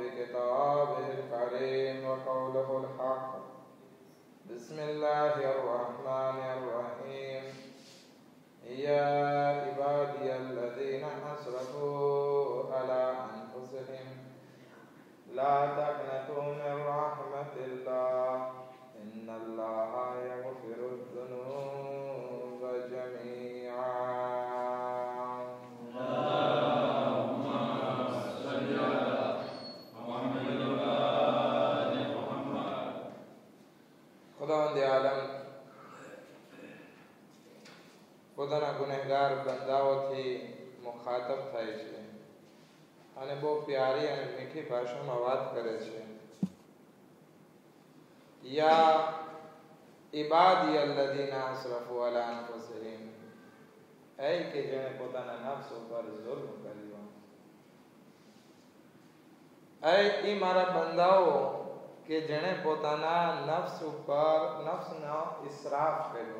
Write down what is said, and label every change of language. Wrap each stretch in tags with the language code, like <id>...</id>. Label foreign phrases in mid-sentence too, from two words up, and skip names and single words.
<ar>كتابه الكريم وقوله الحق بسم الله الرحمن الرحيم يا عبادي الذين أسرفوا على أنفسهم لا تقنطوا من رحمة الله إن الله يغفر الذنوب جميعا. اللهم صل على محمد وآل محمد</ar> <gu>ખુદાવંદ આલમ પોતાના ગુનેહગાર બંદાઓથી મુખાતબ થાય છે અને બહુ પ્યારી અને મીઠી ભાષામાં વાત કરે છે.</gu> <ar>يا عبادي الذين أسرفوا على أنفسهم,</ar> <gu>એ કે જેણે પોતાના નફ્સ ઉપર જુલ્મ કર્યો, એ મારા બંદાઓ કે જેણે પોતાના નફ્સ ઉપર નફ્સનો ઇસરાફ કર્યો.</gu>